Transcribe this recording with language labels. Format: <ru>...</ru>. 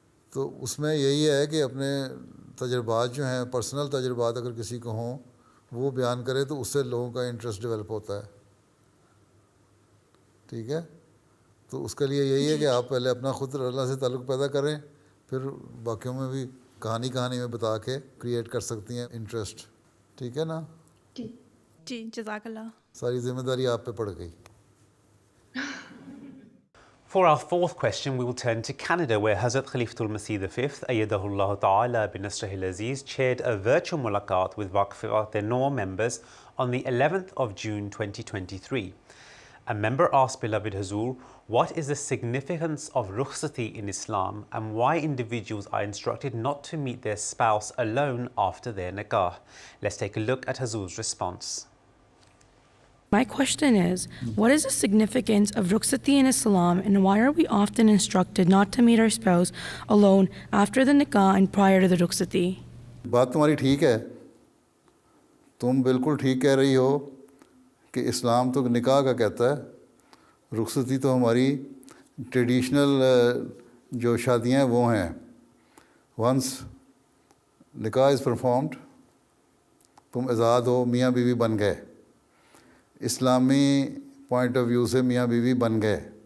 <ur>تو اس میں یہی ہے کہ اپنے تجربات جو ہیں، پرسنل تجربات اگر کسی کو ہوں وہ بیان کرے تو اس سے لوگوں کا انٹرسٹ ڈیولپ ہوتا ہے۔ ٹھیک ہے، تو اس کے لیے یہی ہے کہ آپ پہلے اپنا خود اللہ سے تعلق پیدا کریں، پھر باقیوں میں بھی کہانی میں بتا کے کریٹ کر سکتی ہیں انٹرسٹ۔ ٹھیک ہے نا؟ جی جزاک اللہ۔ ساری ذمہ داری آپ پہ پڑ گئی۔</ur> <en>For our fourth question, we will turn to Canada, where Hazrat Khalifatul Masih V, Ayyadahullah Ta'ala bin Nasrihil Aziz, chaired a virtual mulaqat with Waqf Noor members on the 11th of June 2023. A member asked Beloved Hazur, what is the significance of rukhsati in Islam and why individuals are instructed not to meet their spouse alone after their nikah? Let's take a look at Hazur's response. My question is, what is the significance of rukhsati in Islam and why are we often instructed not to meet our spouse alone after the nikah and prior to the rukhsati?</en> <ur>بات تمہاری ٹھیک ہے، تم بالکل ٹھیک کہہ رہی ہو کہ اسلام تو نکاح کا کہتا ہے، رخصتی تو ہماری ٹریڈیشنل جو شادیاں ہیں وہ ہیں۔</ur> <en>once</en> <ur>نکاح</ur> <en>is performed,</en> <ur>تم آزاد ہو, میاں بیوی بن گئے, اسلامی پوائنٹ آف ویو سے میاں بیوی بن گئے.</ur>